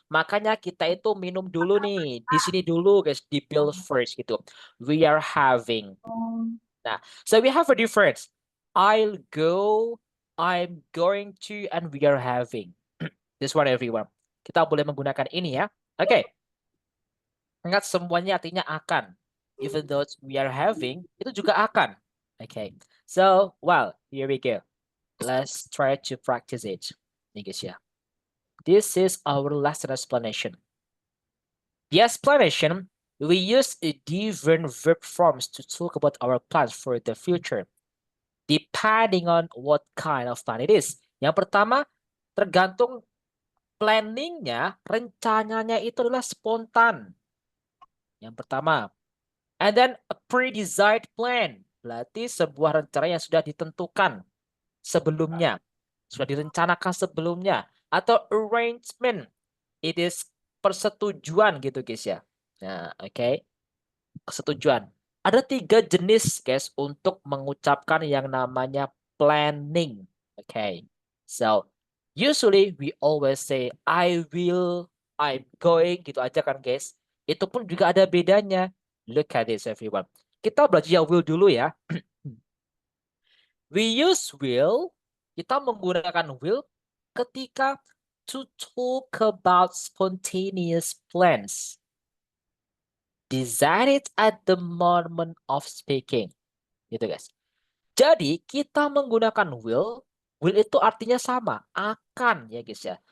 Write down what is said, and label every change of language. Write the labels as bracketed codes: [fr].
[id] Makanya kita itu minum dulu nih. Di sini dulu guys, di bill first gitu. [en] We are having. Nah, so we have a difference. I'll go, I'm going to, and we are having. This one everyone. [id] Kita boleh menggunakan ini ya. Oke. Ingat semuanya artinya akan. [en] Even though we are having, [id] itu juga akan. [en] Okay. So, well, here we go. Let's try to practice it. Nih guys ya. This is our lesson explanation. The explanation, we use different verb forms to talk about our plans for the future, depending on what kind of plan it is. [id] Yang pertama, tergantung planningnya, rencananya itu adalah spontan. Yang pertama. [en] And then a pre-designed plan. [id] Berarti sebuah rencana yang sudah ditentukan sebelumnya. Sudah direncanakan sebelumnya. Atau arrangement. It is persetujuan gitu guys ya. Nah, oke. Persetujuan. Ada 3 jenis guys untuk mengucapkan yang namanya planning. Okay. [en] So, usually we always say I will, I'm going gitu aja kan guys. [id] Itu pun juga ada bedanya. [en] Look at this everyone. [id] Kita belajar yang will dulu ya. [en] We use will, [id] kita menggunakan will ketika [en] to talk about spontaneous plans. Decided at the moment of speaking. [id] Gitu guys. Jadi kita menggunakan will itu artinya sama, akan ya guys ya.